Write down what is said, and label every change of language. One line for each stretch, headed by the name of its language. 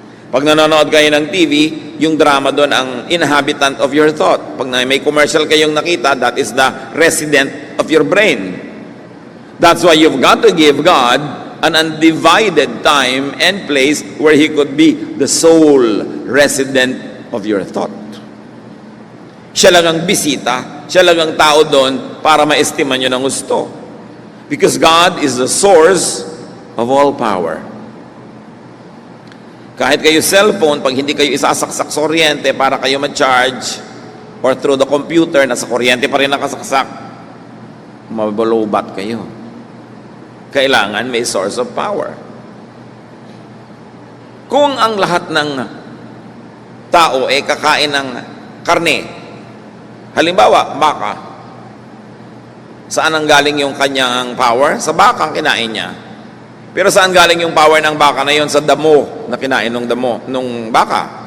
Filipino: Pag nanonood kayo ng TV, yung drama doon ang
English: inhabitant of your thought.
Filipino: Pag may commercial kayong nakita,
English: that is the resident of your brain. That's why you've got to give God an undivided time and place where He could be the sole resident of your thought.
Filipino: Siya lang ang bisita, siya lang ang tao doon para maestima nyo ng gusto.
English: Because God is the source of all power.
Filipino: Kahit kayo cellphone, pag hindi kayo isasaksak sa kuryente para kayo ma-charge,
English: or through the computer,
Filipino: nasa kuryente pa rin nakasaksak, mabalobat kayo. Kailangan may
English: source of power.
Filipino: Kung ang lahat ng tao kakain ng karne, halimbawa, baka, saan ang galing yung kanyang power? Sa baka ang kinain niya. Pero saan galing yung power ng baka na yon? Sa damo na kinain nung baka.